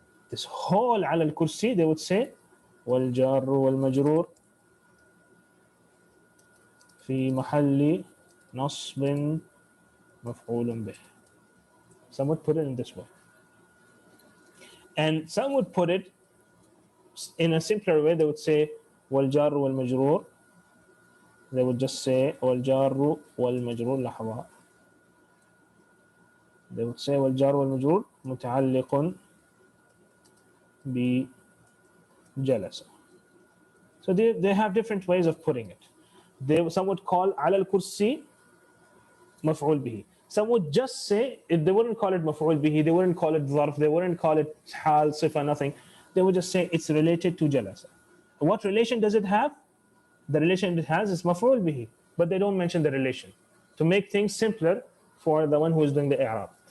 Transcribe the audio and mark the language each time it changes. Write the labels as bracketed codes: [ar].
[en] This whole [ar] على الكرسي, [en] they would say [ar] والجار والمجرور في محل نصب مفعول به. [en] Some would put it in this way. And some would put it in a simpler way. They would say [ar] والجار والمجرور. [en] They would just say [ar] والجار والمجرور لحظة. [en] They would say [ar] والجار والمجرور متعلق بجلسة. [en] So they have different ways of putting it. Some would call على الكرسي مفعول به. Some would just say, if they wouldn't call it مفعول به, they wouldn't call it ظرف, they wouldn't call it حال, صفة, nothing. They would just say it's related to جلسة. What relation does it have? The relation it has is مفعول به, but they don't mention the relation to make things simpler for the one who is doing the i'rab.